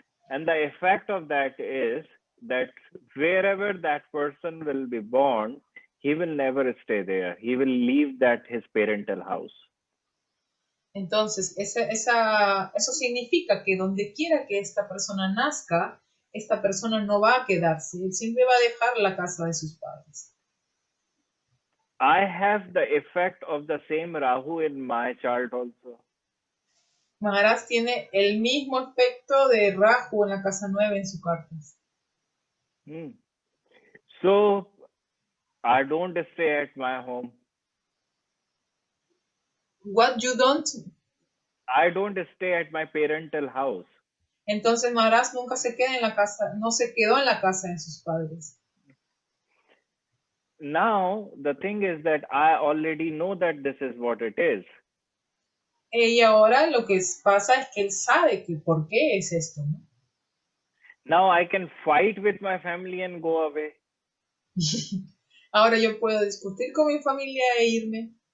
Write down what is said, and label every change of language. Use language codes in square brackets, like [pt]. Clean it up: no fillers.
[en] And the effect of that is that wherever that person will be born, he will never stay there. He will leave his parental house. [es] Entonces, eso significa que donde quiera que esta persona nazca, esta persona no va a quedarse. Él siempre va a dejar la casa de sus padres. [en] I have the effect of the same Rahu in my chart also. [es] Maharaj tiene el mismo efecto de Rahu en la casa 9 en su carta. [en] So, I don't stay at my home. What you don't? I don't stay at my parental house. [es] Entonces Maharaj nunca se queda en la casa, no se quedó en la casa de sus padres. [en] Now, the thing is that I already know that this is what it is. [es] Y ahora lo que pasa es que él sabe que por qué es esto, ¿no? [en] Now I can fight with my family and go away. [es] Ahora yo puedo discutir con mi familia e irme.